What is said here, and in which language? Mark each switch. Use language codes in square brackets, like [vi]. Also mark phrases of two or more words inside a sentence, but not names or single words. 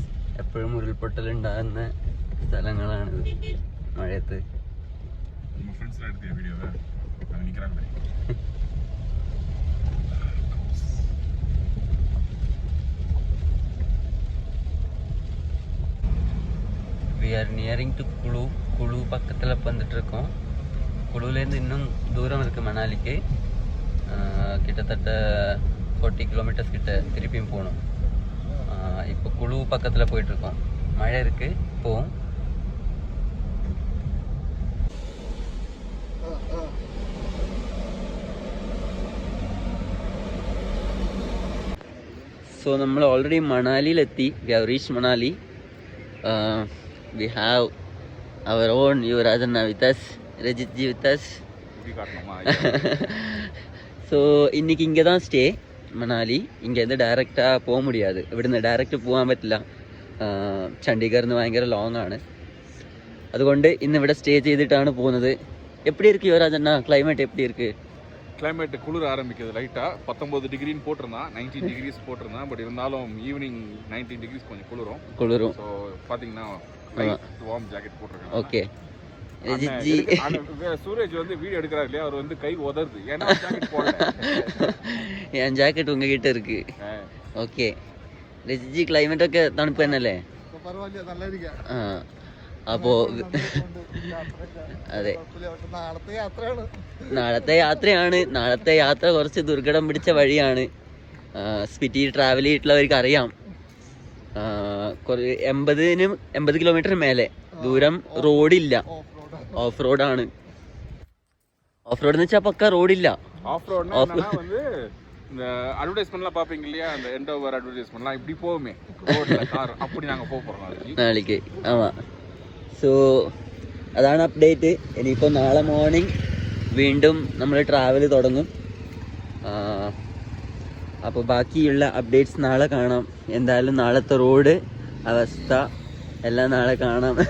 [ml] എപ്പോഴും ഉരുൾപൊട്ടൽ ഉണ്ടാകുന്ന സ്ഥലങ്ങളാണിത് മഴയത്ത്. [en] We are nearing to Kulu. [ta] Kulu பக்கத்தில் வந்துட்டு இருக்கோம். குழுலேருந்து இன்னும் தூரம் இருக்குது மணாலிக்கு. கிட்டத்தட்ட 40 kilometers கிட்ட திருப்பியும் போகணும். இப்போ குழு பக்கத்தில் போயிட்டுருக்கோம். மழை இருக்குது, போவோம். [ml] സോ നമ്മൾ ഓൾറെഡി മണാലിയിലെത്തി. [en] We have reach Manali. We have our own Yuvarajanna with us, Rajith ji with us. [ta] ஸோ இன்றைக்கி இங்கே தான் ஸ்டே மணாலி. இங்கேருந்து டைரெக்டாக போக முடியாது. [ml] ഇവിടുന്ന് ഡയറക്റ്റ് പോകാൻ പറ്റില്ല. ചണ്ഡീഗഡിൽ നിന്ന് ഭയങ്കര ലോങ് ആണ്. അതുകൊണ്ട് ഇന്ന് ഇവിടെ സ്റ്റേ ചെയ്തിട്ടാണ് പോകുന്നത്. [ta] எப்படி இருக்கு யுவராஜண்ணா? கிளைமேட் எப்படி இருக்கு? கிளைமேட் குளிர ஆரம்பிக்குது லைட்டாக. 19 டிகிரின்னு போட்டிருந்தான், 19 degrees போட்டிருந்தான். பட் இருந்தாலும் ஈவினிங் 19 degrees கொஞ்சம் குளிரும். ஸோ பார்த்தீங்கன்னா [en] warm jacket [ta] போட்டிருக்கேன். ஓகே. சூரஜ் வந்து வீடியோ எடுக்கிறாரு இல்லையா, அவர் வந்து கை உதருது. ஏன்னா ஜாக்கெட் போடல. என் ஜாக்கெட் உங்ககிட்ட இருக்கு. [ml] ഓക്കെ. രജിജി, ക്ലൈമറ്റ് ഒക്കെ തണുപ്പ് തന്നെയല്ലേ? അപ്പോ അതെ, നാളത്തെ യാത്രയാണ്. നാളത്തെ യാത്ര കുറച്ച് ദുർഘടം പിടിച്ച വഴിയാണ്. സ്പിറ്റി ട്രാവൽ ചെയ്തിട്ടുള്ളവർക്ക് അറിയാം. 80 kilometer മേലെ ദൂരം റോഡില്ല. ഓഫ് റോഡാണ്. [en] off road [ml] എന്ന് വെച്ചാൽ പക്ക റോഡില്ല. [ta] ஆஃப் ரோட்னா வந்து இந்த அட்வர்டைஸ்மெண்ட்லாம் பாப்பீங்க இல்லையா, அந்த எண்ட் ஓவர் அட்வர்டைஸ்மெண்ட்லாம் இப்படி போகுமே ரோட்ல கார், அப்படி நாங்க போறோம் [ml] നാളേക്ക്. ആവാ. സോ അതാണ് അപ്ഡേറ്റ്. ഇനിയിപ്പോൾ നാളെ മോർണിംഗ് വീണ്ടും നമ്മൾ ട്രാവൽ തുടങ്ങും. അപ്പോൾ ബാക്കിയുള്ള അപ്ഡേറ്റ്സ് നാളെ കാണാം. എന്തായാലും നാളത്തെ റോഡ് അവസ്ഥ എല്ലാം നാളെ കാണാം.